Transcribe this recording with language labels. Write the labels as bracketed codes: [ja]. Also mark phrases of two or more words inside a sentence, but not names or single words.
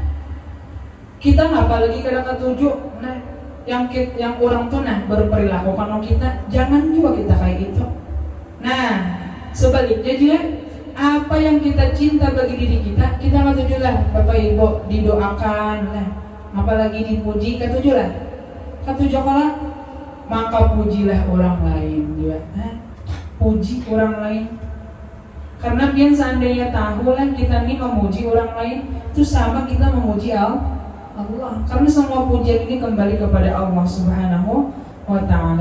[id] Kita apalagi kada katuju, nah yang orang tuh nah berperilaku kalau kita, jangan juga kita kayak gitu. Nah, sebaliknya juga apa yang kita cinta bagi diri kita, kita katuju lah. Bapak Ibu didoakan, nah apalagi dipuji, katuju lah. Katuju kalau maka pujilah orang lain juga. Puji orang lain. Karena biar seandainya tahu lah kita nih memuji orang lain, itu sama kita memuji Allah. Karena semua pujian ini kembali kepada Allah [ar] Subhanahu wa Ta'ala.